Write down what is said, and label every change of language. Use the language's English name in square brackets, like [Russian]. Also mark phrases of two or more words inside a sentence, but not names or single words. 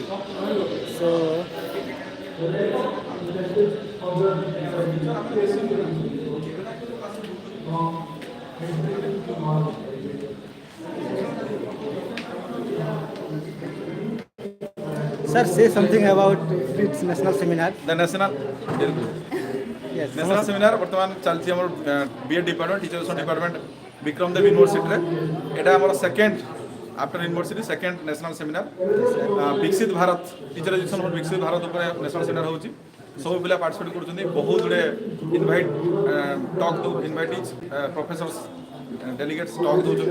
[English] So sir, say something about its national seminar. The national Yes. national seminar [Odia] ବର୍ତ୍ତମାନ ଚାଲିଛି ଆମର [English] B.Ed department teachers department [Odia] ବିକ୍ରମ ଦେବ ୟୁନିଭର୍ସିଟିରେ। ଏଇଟା ଆମର [English] second after university second national seminar. [Odia] ବିକଶିତ ଭାରତ ଟିଚର ଏଜୁକେସନ୍ ଫର ବିକଶିତ ଭାରତ ଉପରେ [English] national seminar [Odia] ହେଉଛି। ସବୁ ପିଲା ପାର୍ଟିସିପେଟ୍ କରୁଛନ୍ତି। ବହୁତ ଗୁଡ଼ିଏ [English] invite talk invitees professors delegates talk [Odia] ଦେଉଛନ୍ତି।